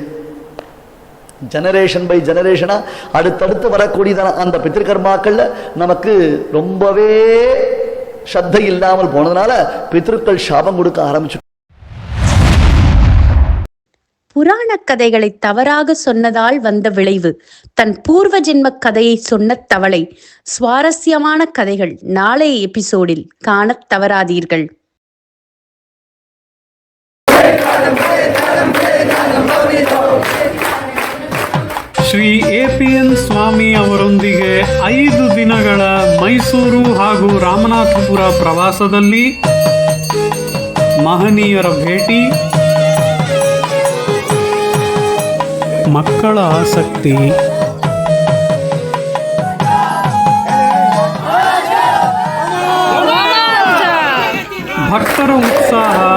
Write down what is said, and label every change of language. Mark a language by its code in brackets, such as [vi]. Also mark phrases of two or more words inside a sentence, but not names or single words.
[en] generation by generation [ta] அடுத்தடுத்து வரக்கூடியதான அந்த பித்ருகர்மாக்கள்ல நமக்கு ரொம்பவே சத்தை இல்லாமல் போனதுனால பித்ருக்கள் சாபம் கொடுக்க ஆரம்பிச்சு. புராண கதைகளை தவறாக சொன்னதால் வந்த விளைவு. தன் பூர்வ ஜென்ம கதையை சொன்ன தவளை. சுவாரஸ்யமான கதைகள் நாளைய எபிசோடில் காணத் தவறாதீர்கள். [kn] ಶ್ರೀ APN ಸ್ವಾಮಿ ಅವರೊಂದಿಗೆ 5 ದಿನಗಳ ಮೈಸೂರು ಹಾಗೂ ರಾಮನಾಥಪುರ ಪ್ರವಾಸದಲ್ಲಿ ಮಹನೀಯರ ಭೇಟಿ, ಮಕ್ಕಳ ಆಸಕ್ತಿ, ಭಕ್ತರ ಉತ್ಸಾಹ,